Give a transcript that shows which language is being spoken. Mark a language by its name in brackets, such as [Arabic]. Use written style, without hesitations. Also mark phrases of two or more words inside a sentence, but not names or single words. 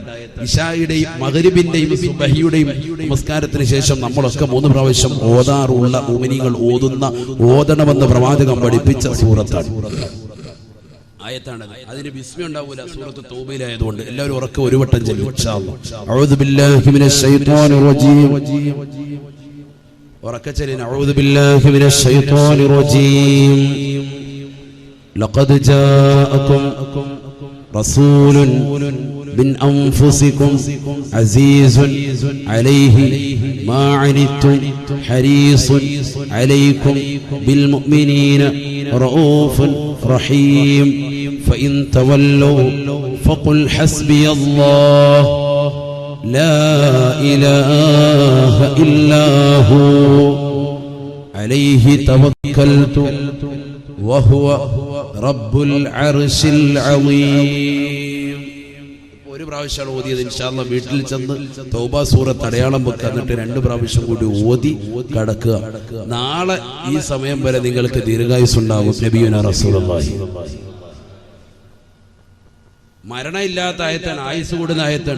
[Malayalam] ഇശായുടെയും മഗ്രിബിന്റെയും സുബ്ഹിയുടെയും നമസ്കാരത്തിന് ശേഷം നമ്മളൊക്കെ 3 പ്രാവശ്യം ഓതാറുള്ള മുഅ്മിനീങ്ങൾ ഓതണമെന്ന് പ്രവാചകൻ പഠിപ്പിച്ച സൂറത്താണ്, ആയത്താണ്. അതിന് ബിസ്മി ഉണ്ടാവൂല, സൂറത്ത് തൗബയിലായതുകൊണ്ട് എല്ലാവരും ഉറക്കെ ഒരു വട്ടം ചൊല്ലും [Arabic] إن شاء الله. أعوذ بالله من الشيطان الرجيم. [Malayalam] ഉറക്കെ ചൊല്ലിന [Arabic] أعوذ بالله من الشيطان الرجيم. لقد جاءكم رسول من أنفسكم عزيز عليه ما عنتم حريص عليكم بالمؤمنين رؤوف رحيم فإن تولوا فقل حسبي الله لا إله إلا هو عليه توكلت وهو رب العرش العظيم. [Malayalam] ഒരു പ്രാവശ്യമാണ് ഓതിയത്. [Arabic] إن شاء الله [Malayalam] വീട്ടിൽ ചെന്ന് തൗബ സൂറത്ത് അടയാളം വെക്കുക, എന്നിട്ട് 2 പ്രാവശ്യം കൂടി ഓതി കടക്കുക. നാളെ ഈ സമയം വരെ നിങ്ങൾക്ക് ദീർഘായുസ് ഉണ്ടാകും. [Arabic] نبينا رسول الله. [Malayalam] മരണമില്ലാത്ത ആയത്താണ്, ആയുസ് കൂടുന്ന ആയത്താണ്.